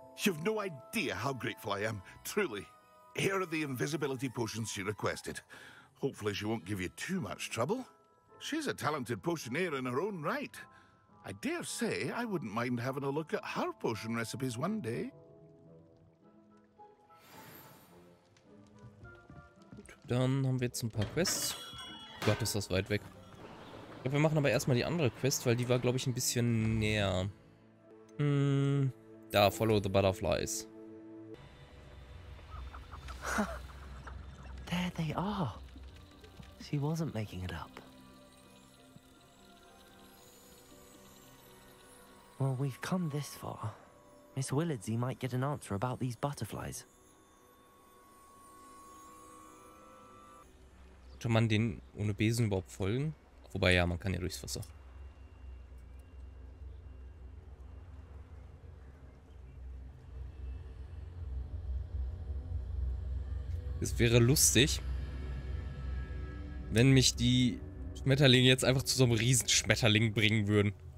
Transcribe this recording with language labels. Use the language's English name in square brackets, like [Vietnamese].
[English] You've no idea how grateful I am, truly. Here are the invisibility potions she requested. Hopefully she won't give you too much trouble. She's a talented potioneer in her own right. I dare say I wouldn't mind having a look at her potion recipes one day. [German] Dann haben wir jetzt ein paar Quests. Gott, ist das weit weg. Ich glaube, wir machen aber erstmal die andere Quest, weil die war, glaube ich, ein bisschen näher. [English] Da, follow the butterflies. There they are. She wasn't making it up. Well, we've come this far. Miss Willardsey might get an answer about these butterflies. [German] Könnte man den ohne Besen überhaupt folgen? Wobei, ja, man kann ja durchs Wasser. Es wäre lustig, wenn mich die Schmetterlinge jetzt einfach zu so einem Riesenschmetterling bringen würden.